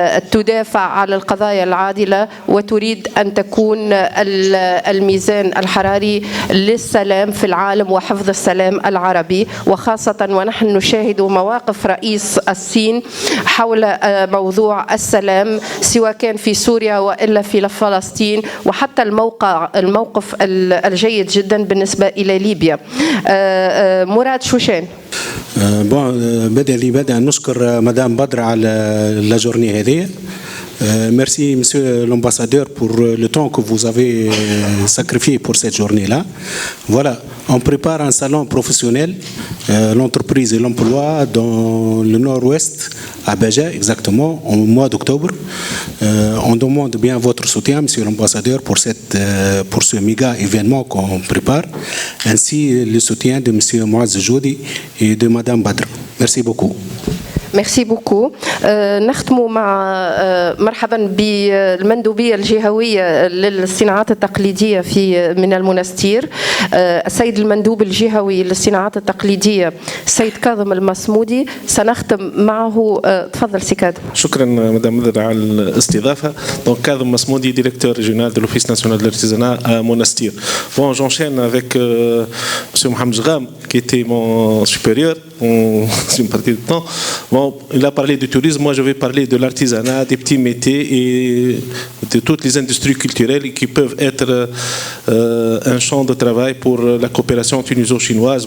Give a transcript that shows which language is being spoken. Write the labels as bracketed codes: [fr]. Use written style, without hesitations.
[ar] تدافع على القضايا العادله وتريد ان تكون الميزان الحراري للسلام في العالم وحفظ السلام العربي، وخاصه ونحن نشاهد مواقف رئيس الصين حول موضوع السلام سواء كان في سوريا والا في فلسطين، وحتى الموقف الجيد جدا بالنسبه الى ليبيا. مراد شوشان. بدأ نشكر مدام بدر على لا جورني هذه. [fr] Merci, monsieur l'ambassadeur, pour le temps que vous avez sacrifié pour cette journée-là. Voilà, on prépare un salon professionnel, l'entreprise et l'emploi dans le nord-ouest, à Béja, exactement, au mois d'octobre. On demande bien votre soutien, monsieur l'ambassadeur, pour ce méga événement qu'on prépare, ainsi le soutien de monsieur Mouaz Joudi et de madame Badr. Merci beaucoup. ميرسي بوكو. [ar] نختموا مع مرحبا بالمندوبيه الجهويه للصناعات التقليديه من المنستير، السيد المندوب الجهوي للصناعات التقليديه السيد كاظم المصمودي. سنختم معه. تفضل سي كاظم. شكرا مدام مدر على الاستضافه. [fr] Donc كاظم مصمودي directeur régional de l'Office national de l'artisanat à Monastir. Bon, j'enchaîne avec Mohamed Jram, qui était mon supérieur, une partie du temps, bon, il a parlé du tourisme, moi je vais parler de l'artisanat, des petits métiers et de toutes les industries culturelles qui peuvent être un champ de travail pour la coopération tuniso-chinoise.